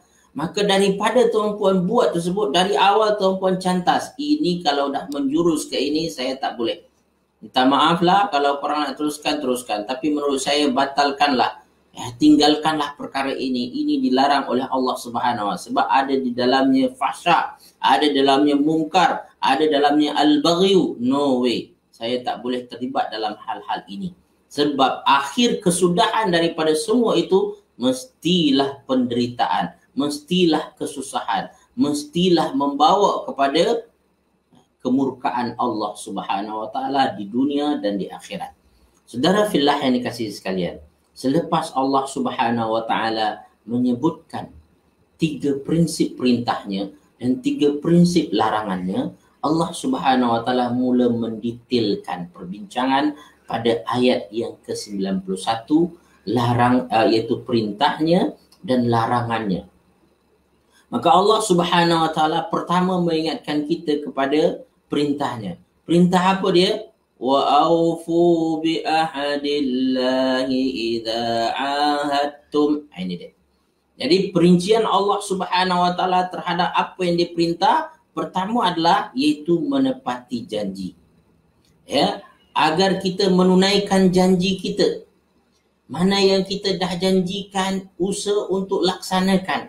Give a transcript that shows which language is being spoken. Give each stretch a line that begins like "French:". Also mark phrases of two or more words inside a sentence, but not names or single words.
Malay: Maka daripada tuan-puan buat tersebut, dari awal tuan-puan cantas, ini kalau dah menjurus ke ini, saya tak boleh. Minta maaf lah kalau korang nak teruskan. Tapi menurut saya batalkanlah. Tinggalkanlah perkara ini. Ini dilarang oleh Allah
Arabic: سبحانه و.
Malay: Sebab ada di dalamnya fahsya, ada dalamnya mungkar, ada dalamnya al-baghyu.
English: No way.
Malay: Saya tak boleh terlibat dalam hal-hal ini. Sebab akhir kesudahan daripada semua itu mestilah penderitaan, mestilah kesusahan, mestilah membawa kepada kemurkaan Allah
Arabic: سبحانه وتعالى
Malay: di dunia dan di akhirat. Saudara fillah yang dikasihi sekalian, selepas Allah
Arabic: سبحانه وتعالى
Malay: menyebutkan 3 prinsip perintahnya dan 3 prinsip larangannya, Allah
Arabic: سبحانه وتعالى
Malay: mula mendetailkan perbincangan pada ayat yang ke-91, iaitu perintahnya dan larangannya. Maka Allah
Arabic: سبحانه وتعالى
Malay: pertama mengingatkan kita kepada perintahnya. Perintah apa dia?
Arabic: وأوفوا بعهد الله إذا عاهدتم.
Malay: Ini dia. Jadi perincian Allah
Arabic: سبحانه وتعالى
Malay: terhadap apa yang diperintah pertama adalah iaitu menepati janji. Ya, agar kita menunaikan janji kita. Mana yang kita dah janjikan, usaha untuk laksanakan.